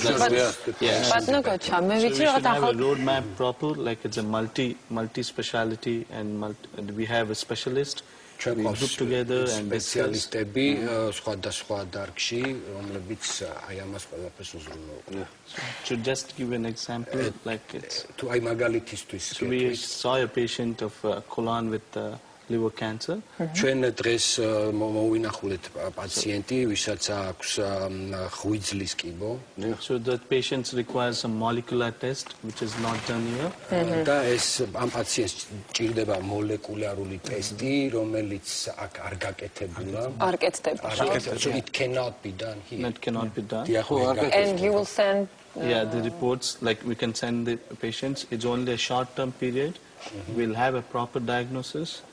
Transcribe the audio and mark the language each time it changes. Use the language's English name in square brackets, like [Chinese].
[Georgian] ბატონო გაჩა, მე ვიცი რაღაც ახალ [English] roadmap proper, like it's a multi-speciality and we have a specialist. We group together and [Georgian] სპეციალისტები სხვადასხვა დარგში, რომლებიც აი ამას ყველაფერს უზრუნველყოფენ. [English] To just give an example, like it's. [Georgian] თუ აი მაგალითისთვის [English] We saw a patient of colon with liver cancer. [Georgian] ჩვენ დღეს მოვინახულეთ პაციენტი, ვისაც აქვს ღვიძლის კიბო. [English] So that patient requires a molecular test, which is not done here. [Georgian] და ეს ამ პაციენტს ჭირდება მოლეკულარული ტესტი, რომელიც აქ არ გაკეთებულა. არ კეთდება. [English] So it cannot be done here. That cannot be done. And you will send the reports, like we can send the patients. It's only a short-term period. We'll have a proper diagnosis.